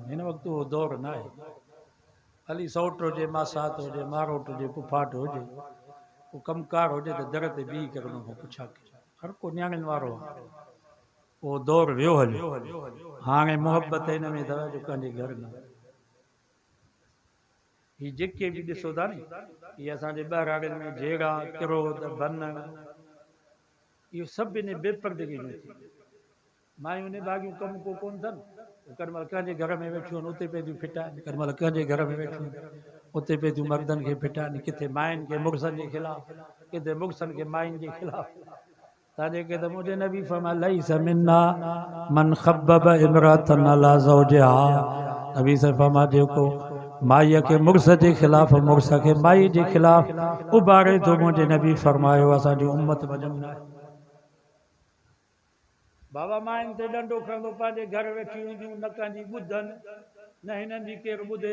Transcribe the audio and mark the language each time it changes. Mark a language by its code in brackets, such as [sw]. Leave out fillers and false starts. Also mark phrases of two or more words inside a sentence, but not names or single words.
[sd] हिन वक़्तु उहो दौरु न आहे। हली सौट हुजे, मासात हुजे, मारोट हुजे, पुफाट हुजे, को कमकार हुजे त दर ते बीह करे हुन खां पुछा कयो। हर को न्याणियुनि वारो आहे। उहो दौरु वियो हलियो। हाणे मुहबत हिन में अथव जो कंहिंजे घर न वञो। ही जेके बि ॾिसो था नी, इहे असांजे ॿाहिराड़ियुनि में जेड़ा किरोद बन, इहो सभु इन बेपर्दगी में थी। मायूं इन भाॻियूं कमु को कोन अथनि। कॾहिं महिल कंहिंजे घर में वेठियूं आहिनि उते पिए थियूं फिटाइनि, कॾहिं महिल कंहिंजे घर में वेठियूं आहिनि उते पिए थियूं मर्दनि खे फिटाइनि, किथे माइनि खे मुड़ुसनि जे ख़िलाफ़, किथे मुड़ुसनि खे माइनि जे ख़िलाफ़। तव्हांजे के त मुंहिंजे नबी फरमाया [ar] ليس منا من خبب امرأة على زوجها. [sd] नबी से फरमाया जेको माईअ खे मुड़ुस जे ख़िलाफ़, मुड़ुस खे माई जे ख़िलाफ़ उभारे थो, मुंहिंजे नबी फरमायो असांजी उम्मत वजम न आहे। बाबा माइनि ते डंडो खणंदो पंहिंजे घर वेठी हूंदियूं, न कंहिंजी ॿुधनि, न हिननि जी केरु ॿुधे।